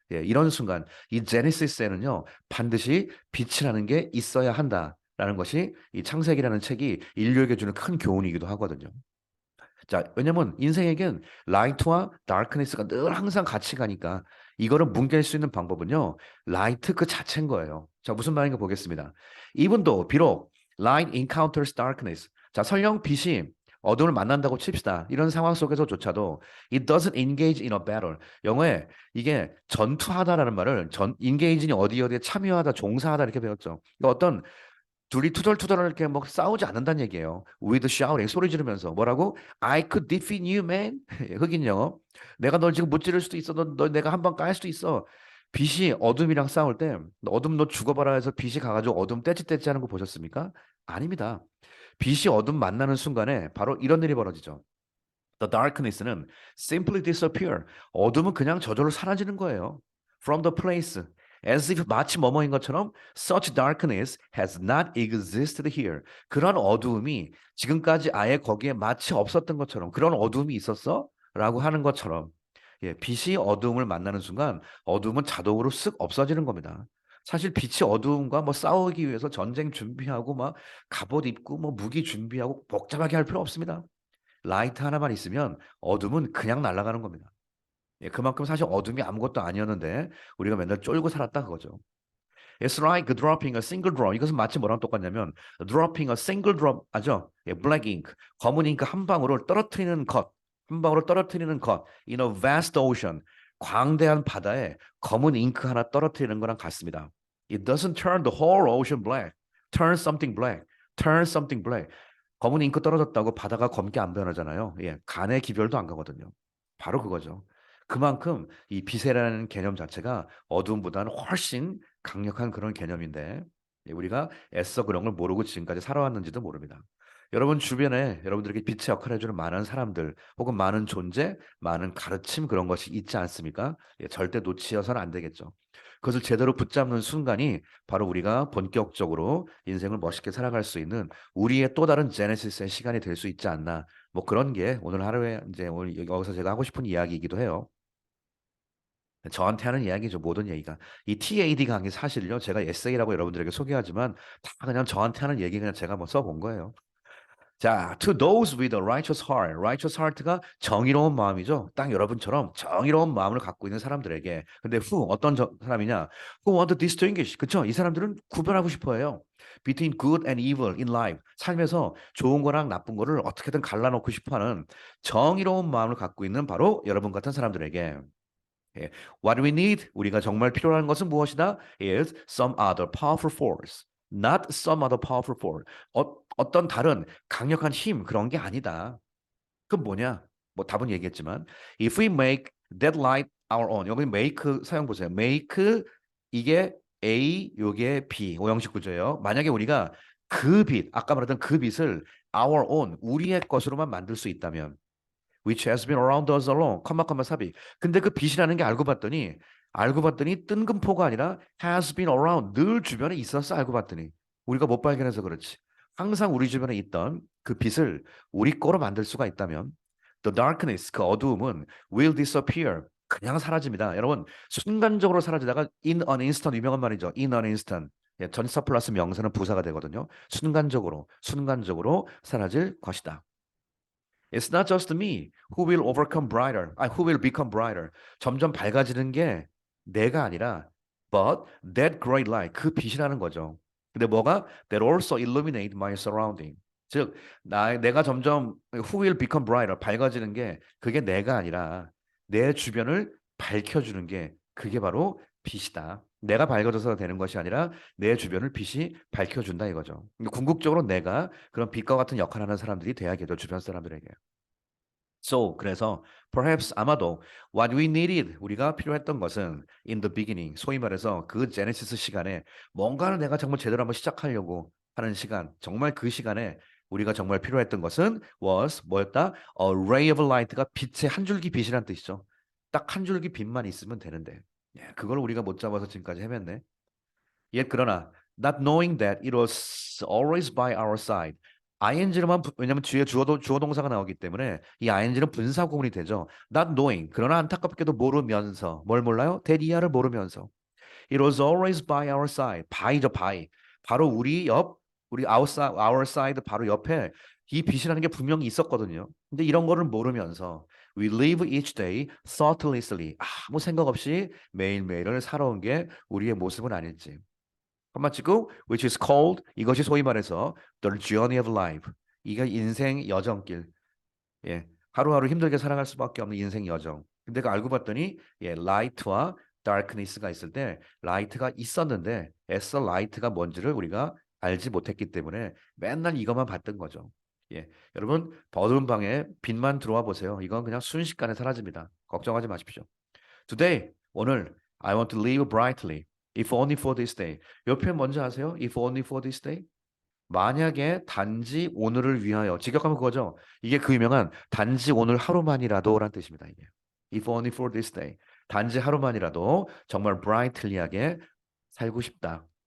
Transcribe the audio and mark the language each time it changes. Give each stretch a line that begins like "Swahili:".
Korean: 예, 이런 순간 이 제네시스에는요 반드시 빛이라는 게 있어야 한다라는 것이 이 창세기라는 책이 인류에게 주는 큰 교훈이기도 하거든요. 자, 왜냐면 인생에겐 라이트와 다크니스가 늘 항상 같이 가니까 이거를 뭉갤 수 있는 방법은요. 라이트 그 자체인 거예요. 자, 무슨 말인가 보겠습니다. 이분도 비록
English: light encounters darkness.
Korean: 자, 설령 빛이 어둠을 만난다고 칩시다. 이런 상황 속에서조차도
English: it doesn't engage in a battle.
Korean: 영어에 이게 전투하다라는 말을 engage니 어디에 참여하다, 종사하다 이렇게 배웠죠. 그러니까 어떤 둘이 투덜투덜 이렇게 뭐 싸우지 않는다는 얘기예요.
English: With shouting
Korean: 소리 지르면서 뭐라고?
English: I could defeat you, man.
Korean: 흑인 영어. 내가 널 지금 못 지를 수도 있어. 너 내가 한 번 깔 수도 있어. 빛이 어둠이랑 싸울 때 어둠 너 죽어봐라 해서 빛이 가가지고 어둠 떼찌떼찌 하는 거 보셨습니까? 아닙니다. 빛이 어둠 만나는 순간에 바로 이런 일이 벌어지죠.
English: The darkness는 simply disappear.
Korean: 어둠은 그냥 저절로 사라지는 거예요.
English: From the place. As if
Korean: 마치 뭐뭐인 것처럼
English: such darkness has not existed here.
Korean: 그런 어두움이 지금까지 아예 거기에 마치 없었던 것처럼 그런 어두움이 있었어? 라고 하는 것처럼 예, 빛이 어두움을 만나는 순간 어두움은 자동으로 쓱 없어지는 겁니다. 사실 빛이 어두움과 뭐 싸우기 위해서 전쟁 준비하고 막 갑옷 입고 뭐 무기 준비하고 복잡하게 할 필요 없습니다. 라이트 하나만 있으면 어둠은 그냥 날아가는 겁니다. 예, 그만큼 사실 어둠이 아무것도 아니었는데 우리가 맨날 쫄고 살았다 그거죠.
English: It's like dropping a single drop.
Korean: 이것은 마치 뭐랑 똑같냐면
English: dropping a single drop
Korean: 아죠?
English: 예, black ink.
Korean: 검은 잉크 한 방울을 떨어뜨리는 것. 한 방울을 떨어뜨리는 것.
English: In a vast ocean.
Korean: 광대한 바다에 검은 잉크 하나 떨어뜨리는 거랑 같습니다.
English: It doesn't turn the whole ocean black. Turn something black. Turn something black.
Korean: 검은 잉크 떨어졌다고 바다가 검게 안 변하잖아요. 예, 간의 기별도 안 가거든요. 바로 그거죠. 그만큼 이 빛이라는 개념 자체가 어둠보다는 훨씬 강력한 그런 개념인데 예, 우리가 애써 그런 걸 모르고 지금까지 살아왔는지도 모릅니다. 여러분 주변에 여러분들에게 빛의 역할을 해주는 많은 사람들 혹은 많은 존재, 많은 가르침 그런 것이 있지 않습니까? 예, 절대 놓치어서는 안 되겠죠. 그것을 제대로 붙잡는 순간이 바로 우리가 본격적으로 인생을 멋있게 살아갈 수 있는 우리의 또 다른 제네시스의 시간이 될 수 있지 않나. 뭐 그런 게 오늘 하루에 이제 오늘 여기서 제가 하고 싶은 이야기이기도 해요. 저한테 하는 이야기죠. 모든 얘기가. 이 TAD 강의 사실요. 제가 에세이라고 여러분들에게 소개하지만 다 그냥 저한테 하는 얘기 그냥 제가 뭐 써본 거예요.
English: 자, to those with a righteous heart. righteous heart
Korean: 가 정의로운 마음이죠. 딱 여러분처럼 정의로운 마음을 갖고 있는 사람들에게. 근데 who 어떤 사람이냐?
English: Who want to distinguish.
Korean: 그쵸? 이 사람들은 구별하고 싶어 해요.
English: Between good and evil in life.
Korean: 삶에서 좋은 거랑 나쁜 거를 어떻게든 갈라놓고 싶어 하는 정의로운 마음을 갖고 있는 바로 여러분 같은 사람들에게. 예.
English: What we need,
Korean: 우리가 정말 필요한 것은 무엇이다?
English: Is some other powerful force, not some other powerful force.
Korean: 어떤 다른 강력한 힘 그런 게 아니다. 그건 뭐냐? 뭐 답은 얘기했지만,
English: if we make that light our own.
Korean: 여기 make 사용 보세요. make 이게 A, 요게 B, 오형식 구조예요. 만약에 우리가 그 빛, 아까 말했던 그 빛을 our own, 우리의 것으로만 만들 수 있다면.
English: which has been around us along,
Korean: 삽입. 근데 그 빛이라는 게 알고 봤더니 뜬금포가 아니라
English: has been around,
Korean: 늘 주변에 있었어 알고 봤더니. 우리가 못 발견해서 그렇지. 항상 우리 주변에 있던 그 빛을 우리 거로 만들 수가 있다면
English: the darkness,
Korean: 그 어두움은
English: will disappear,
Korean: 그냥 사라집니다. 여러분, 순간적으로 사라지다가
English: in an instant
Korean: 유명한 말이죠. in an instant. 예, 전치사 플러스 명사는 부사가 되거든요. 순간적으로 사라질 것이다.
English: It's not just me who will overcome brighter. who will become brighter.
Korean: 점점 밝아지는 게 내가 아니라
English: but that great light
Korean: 그 빛이라는 거죠. 근데 뭐가
English: that also illuminate my surrounding.
Korean: 즉 내가 점점
English: who will become brighter
Korean: 밝아지는 게 그게 내가 아니라 내 주변을 밝혀주는 게 그게 바로 빛이다. 내가 밝아져서 되는 것이 아니라 내 주변을 빛이 밝혀준다 이거죠. 궁극적으로 내가 그런 빛과 같은 역할을 하는 사람들이 돼야겠죠. 주변 사람들에게. So, 그래서 perhaps 아마도
English: what we needed
Korean: 우리가 필요했던 것은
English: in the beginning
Korean: 소위 말해서 그 제네시스 시간에 뭔가를 내가 정말 제대로 한번 시작하려고 하는 시간 정말 그 시간에 우리가 정말 필요했던 것은 was 뭐였다?
English: A ray of light
Korean: 가 빛의 한 줄기 빛이란 뜻이죠. 딱 한 줄기 빛만 있으면 되는데 그걸 우리가 못 잡아서 지금까지 헤맸네.
English: Yet
Korean: 그러나
English: not knowing that it was always by our side.
Korean: ing로만 왜냐면 뒤에 주어 동사가 나오기 때문에 이 ing는 분사 구문이 되죠.
English: not knowing
Korean: 그러나 안타깝게도 모르면서 뭘 몰라요? that 이하를 모르면서
English: it was always by our side.
Korean: by죠 by. 바로 우리
English: our side
Korean: 바로 옆에 이 빛이라는 게 분명히 있었거든요. 근데 이런 거를 모르면서
English: we live each day thoughtlessly.
Korean: 아무 생각 없이 매일매일을 살아온 게 우리의 모습은 아닐지. 한번 찍고
English: which is called
Korean: 이것이 소위 말해서
English: the journey of life.
Korean: 이게 인생 여정길. 예. 하루하루 힘들게 살아갈 수밖에 없는 인생 여정. 근데 그 알고 봤더니 light와 darkness가 있을 때 light가 있었는데 애써 light가 뭔지를 우리가 알지 못했기 때문에 맨날 이것만 봤던 거죠. 예. 여러분 어두운 방에 빛만 들어와 보세요. 이건 그냥 순식간에 사라집니다. 걱정하지 마십시오.
English: Today
Korean: 오늘
English: I want to live brightly. If only for this day.
Korean: 이 표현 뭔지 아세요?
English: If only for this day.
Korean: 만약에 단지 오늘을 위하여. 직역하면 그거죠. 이게 그 유명한 단지 오늘 하루만이라도라는 뜻입니다. 이게.
English: If only for this day.
Korean: 단지 하루만이라도 정말 brightly하게 살고 싶다.